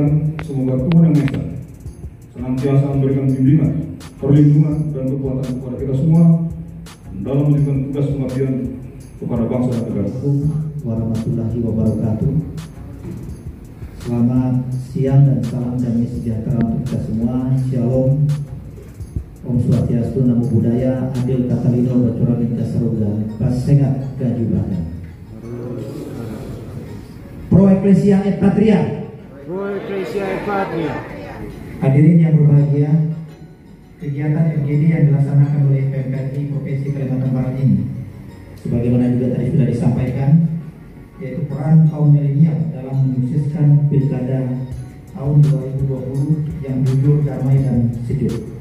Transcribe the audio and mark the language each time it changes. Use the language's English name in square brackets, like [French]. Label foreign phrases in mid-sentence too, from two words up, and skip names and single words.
[Indonesian] Semoga Tuhan Yang Maha Esa senantiasa memberikan bimbingan, perlindungan, dan kekuatan kepada kita semua dalam menjalankan tugas pengabdian kepada bangsa dan negara. [Arabic] ورحمة الله وبركاته. [Indonesian] Selamat siang dan salam damai sejahtera untuk kita semua. [Kendayan] Shalom. [Balinese] Om Swastiastu, [Pali] Namo Buddhaya, [Kendayan] Adil Katalino, Bacuramin Kasaroga, Pasengat Gaji Badan. [Latin] Pro Ecclesia et Patria. Pro Ecclesia et Patria. [Indonesian] Hadirin yang berbahagia, kegiatan FGD yang dilaksanakan oleh PMKRI Provinsi Kalimantan Barat ini, sebagaimana juga tadi sudah disampaikan, yaitu peran kaum milenial dalam menyukseskan pilkada tahun 2020 yang jujur, damai, dan sejuk.